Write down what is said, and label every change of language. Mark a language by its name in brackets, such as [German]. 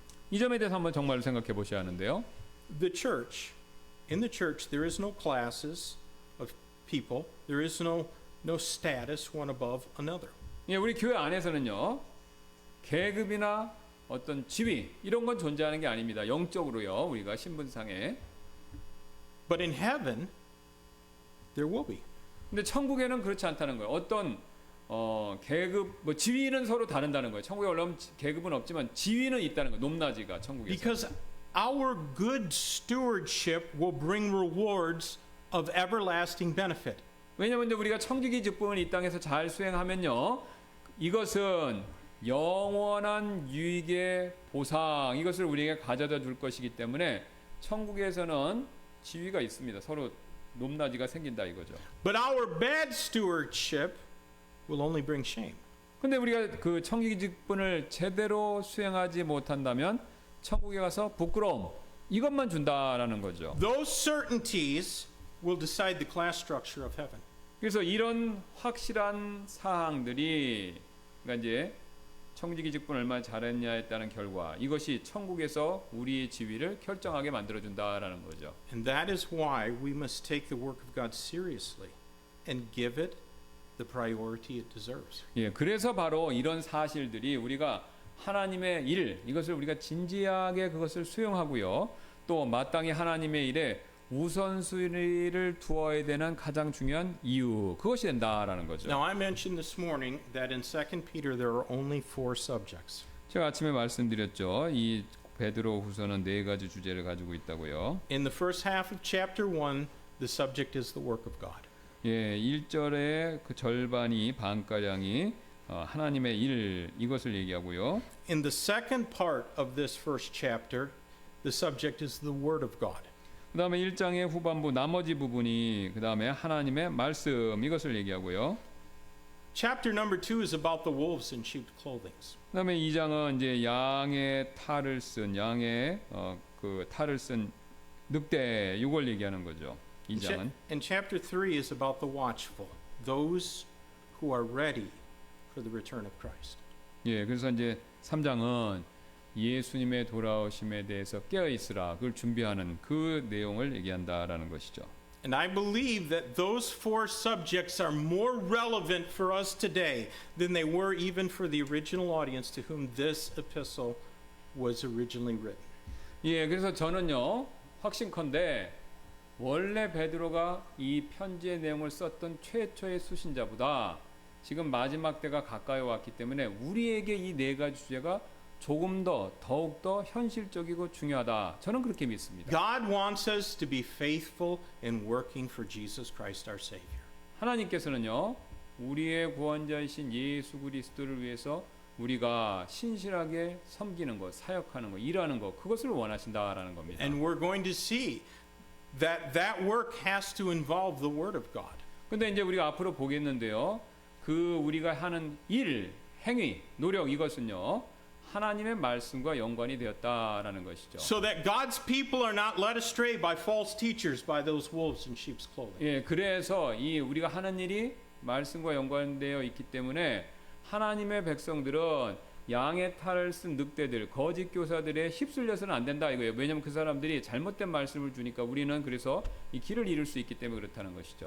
[Korean] 이 점에 대해서 한번 정말 생각해 보셔야 하는데요. [English] The church, in the church, there is no classes of people. There is no status one above another. [Korean] 예, 우리 교회 안에서는요, 계급이나 어떤 지위 이런 건 존재하는 게 아닙니다. 영적으로요, 우리가 신분상에. [English] But in heaven, there will be. [Korean] 근데 천국에는 그렇지 않다는 거예요. 어떤 계급 뭐 지위는 서로 다른다는 거예요. 천국에 올라오면 계급은 없지만 지위는 있다는 거예요. 높낮이가 천국에서. [English] Because our good stewardship will bring rewards of everlasting benefit. [Korean] 왜냐하면 우리가 청지기 직분을 이 땅에서 잘 수행하면요, 이것은 영원한 유익의 보상, 이것을 우리에게 가져다 줄 것이기 때문에 천국에서는 지위가 있습니다. 서로 높낮이가 생긴다 이거죠. [English] But our bad stewardship will only bring shame. [Korean] 근데 우리가 그 청지기 직분을 제대로 수행하지 못한다면 천국에 가서 부끄러움 이것만 준다라는 거죠. [English] Those certainties will decide the class structure of heaven. [Korean] 그래서 이런 확실한 사항들이 그러니까 이제 청지기 직분을 얼마나 잘했냐에 따른 결과 이것이 천국에서 우리의 지위를 결정하게 만들어준다라는 거죠. [English] And that is why we must take the work of God seriously and give it the priority it deserves. [Korean] 예, 그래서 바로 이런 사실들이 우리가 하나님의 일 이것을 우리가 진지하게 그것을 수용하고요. 또 마땅히 하나님의 일에 우선순위를 두어야 되는 가장 중요한 이유 그것이 된다라는 거죠. [English] Now I mentioned this morning that in 2 Peter there are only 4 subjects. [Korean] 제가 아침에 말씀드렸죠. 이 베드로 후서는 4가지 주제를 가지고 있다고요. [English] In the first half of chapter 1, the subject is the work of God. [Korean] 예, 1절의 그 절반이 반가량이 하나님의 일 이것을 얘기하고요. [English] In the second part of this first chapter, the subject is the word of God. [Korean] 그다음에 1장의 후반부 나머지 부분이 그다음에 하나님의 말씀 이것을 얘기하고요. [English] Chapter number 2 is about the wolves in sheep's clothing. [Korean] 그다음에 2장은 이제 양의 탈을 쓴 양의 그 탈을 쓴 늑대 이걸 얘기하는 거죠. 2장은. [English] And chapter 3 is about the watchful, those who are ready for the return of Christ. [Korean] 예, 그래서 이제 3장은 예수님의 돌아오심에 대해서 깨어 있으라 그걸 준비하는 그 내용을 얘기한다라는 것이죠. [English] And I believe that those 4 subjects are more relevant for us today than they were even for the original audience to whom this epistle was originally written. [Korean] 예, 그래서 저는요 확신컨대 원래 베드로가 이 편지의 내용을 썼던 최초의 수신자보다 지금 마지막 때가 가까이 왔기 때문에 우리에게 이 4가지 주제가 조금 더 더욱 더 현실적이고 중요하다. 저는 그렇게 믿습니다. [English] God wants us to be faithful in working for Jesus Christ our Savior. [Korean] 하나님께서는요 우리의 구원자이신 예수 그리스도를 위해서 우리가 신실하게 섬기는 것, 사역하는 것, 일하는 것 그것을 원하신다라는 겁니다. [English] And we're going to see that that work has to involve the Word of God. [Korean] 근데 이제 우리가 앞으로 보겠는데요. 그 우리가 하는 일, 행위, 노력 이것은요. 하나님의 말씀과 연관이 되었다라는 것이죠. [English] So that God's people are not led astray by false teachers, by those wolves in sheep's clothing. [Korean] 예, 그래서 이 우리가 하는 일이 말씀과 연관되어 있기 때문에 하나님의 백성들은 양의 탈을 쓴 늑대들, 거짓 교사들에 휩쓸려서는 안 된다 이거예요. 왜냐하면 그 사람들이 잘못된 말씀을 주니까 우리는 그래서 이 길을 잃을 수 있기 때문에 그렇다는 것이죠.